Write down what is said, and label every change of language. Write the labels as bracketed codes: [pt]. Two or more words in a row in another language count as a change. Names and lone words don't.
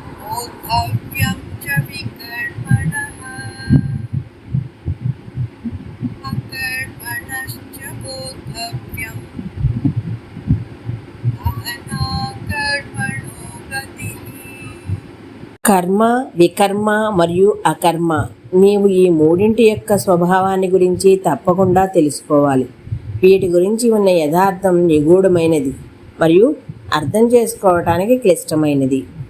[sa] बोद्धव्यं च विकर्मणः अकर्मणश्च बोद्धव्यम् गहना कर्मणो गतिः. [te] కర్మ, వికర్మ మరియు అకర్మ, నీవు ఈ మూడింటి యొక్క స్వభావాన్ని గురించి తప్పకుండా తెలుసుకోవాలి. వీటి గురించి ఉన్న యథార్థం నిగూఢమైనది మరియు అర్థం చేసుకోవటానికి క్లిష్టమైనది.